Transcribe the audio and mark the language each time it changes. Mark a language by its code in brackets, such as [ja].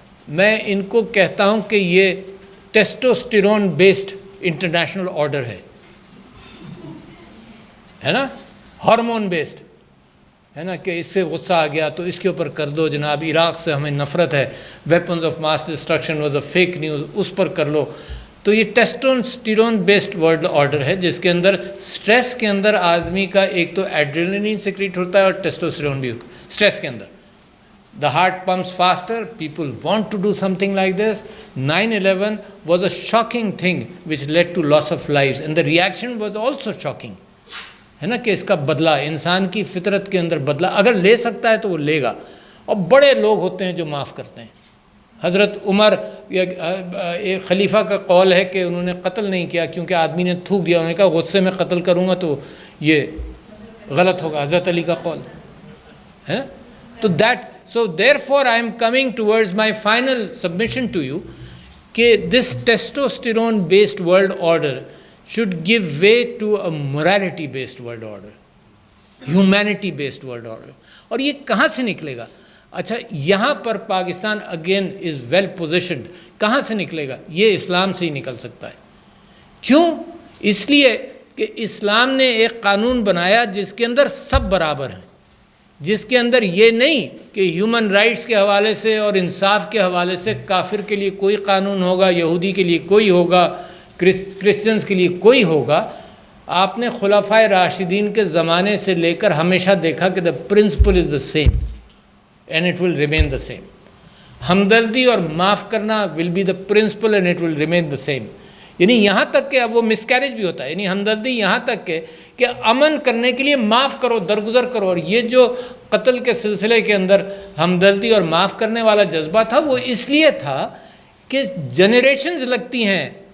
[ur] میں ان کو کہتا ہوں کہ یہ ٹیسٹوسٹیرون بیسڈ انٹرنیشنل آرڈر ہے نا، ہارمون بیسڈ ہے نا، کہ اس سے غصہ آ گیا تو اس کے اوپر کر دو جناب، عراق سے ہمیں نفرت ہے، [en] weapons of mass destruction was a fake news, [ur] اس پر کر لو. تو یہ ٹیسٹوسٹیرون بیسڈ ورلڈ آرڈر ہے جس کے اندر سٹریس کے اندر آدمی کا ایک تو ایڈرینلین سیکریٹ ہوتا ہے اور ٹیسٹوسٹیرون بھی ہوتا ہے سٹریس کے اندر. [en] The heart pumps faster, people want to do something like this. 9/11 was a shocking thing which led to loss of lives and the reaction was also shocking. [ur] ہے نا کہ اس کا بدلہ انسان کی فطرت کے اندر بدلہ اگر لے سکتا ہے تو وہ لے گا، اور بڑے لوگ ہوتے ہیں جو معاف کرتے ہیں. حضرت عمر ایک خلیفہ کا قول ہے کہ انہوں نے قتل نہیں کیا کیونکہ آدمی نے تھوک دیا، انہوں نے کہا غصے میں قتل کروں گا تو یہ غلط ہوگا، حضرت علی کا قول ہے. [en] تو So therefore I am coming towards my final submission to you کہ this testosterone based world order should give way to a morality based world order, humanity based world order. [ur] اور یہ کہاں سے نکلے گا؟ اچھا یہاں پر Pakistan [en] again is well positioned. [ur] کہاں سے نکلے گا؟ یہ اسلام سے ہی نکل سکتا ہے. کیوں؟ اس لیے کہ اسلام نے ایک قانون بنایا جس کے اندر سب برابر ہیں، جس کے اندر یہ نہیں کہ ہیومن رائٹس کے حوالے سے اور انصاف کے حوالے سے کافر کے لیے کوئی قانون ہوگا، یہودی کے لیے کوئی ہوگا، کرسچنز کے لیے کوئی ہوگا. آپ نے خلفائے راشدین کے زمانے سے لے کر ہمیشہ دیکھا کہ [en] the principle is the same and it will remain the same. [ur] ہمدردی اور معاف کرنا [en] will be the principle and it will remain the same. [ur] یعنی یہاں تک کہ اب وہ مس کیریج بھی ہوتا ہے، یعنی ہمدردی یہاں تک کہ امن کرنے کے لیے معاف کرو، درگزر کرو. اور یہ جو قتل کے سلسلے کے اندر ہمدردی اور معاف کرنے والا جذبہ تھا وہ اس لیے تھا کہ جنریشنز لگتی ہیں.